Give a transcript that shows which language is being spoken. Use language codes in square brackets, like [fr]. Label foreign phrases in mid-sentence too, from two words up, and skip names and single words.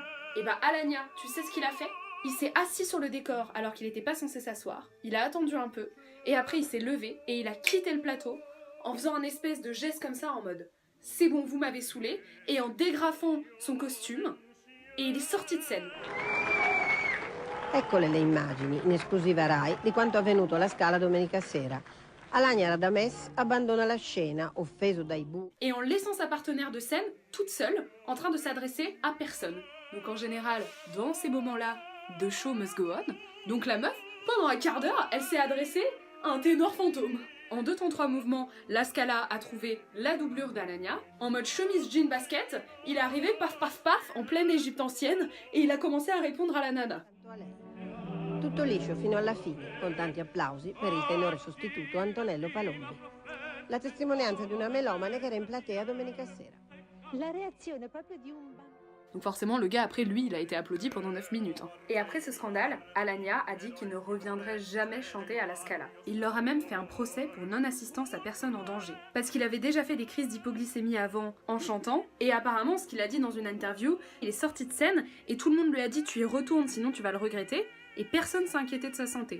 [fr] Et Alagna, tu sais ce qu'il a fait? Il s'est assis sur le décor alors qu'il n'était pas censé s'asseoir. Il a attendu un peu. Et après il s'est levé et il a quitté le plateau en faisant un espèce de geste comme ça en mode « c'est bon, vous m'avez saoulé » et en dégrafant son costume. Et il est sorti de scène. [it] Eccole le immagini, in esclusiva Rai, di quanto avvenuto alla Scala domenica sera. Alagna Radames abbandona la scena, offeso dai bu... [fr] Et en laissant sa partenaire de scène, toute seule, en train de s'adresser à personne. Donc en général, dans ces moments-là, [en] the show must go on. [fr] Donc la meuf, pendant un quart d'heure, elle s'est adressée à un ténor fantôme. En 2 temps 3 mouvements, la Scala a trouvé la doublure d'Alagna. En mode chemise jean basket, il est arrivé paf paf paf en pleine Égypte ancienne et il a commencé à répondre à la nana. [it] Tutto liscio fino alla fine, con tanti applausi per il tenore sostituto Antonello Palombi. La testimonianza di una melomane che era in platea domenica sera. La reazione proprio di un... [fr] Donc forcément, le gars, après, lui, il a été applaudi pendant 9 minutes. Et après ce scandale, Alagna a dit qu'il ne reviendrait jamais chanter à la Scala. Il leur a même fait un procès pour non-assistance à personne en danger. Parce qu'il avait déjà fait des crises d'hypoglycémie avant en chantant, et apparemment, ce qu'il a dit dans une interview, il est sorti de scène, et tout le monde lui a dit « tu y retournes, sinon tu vas le regretter », et personne s'est inquiété de sa santé.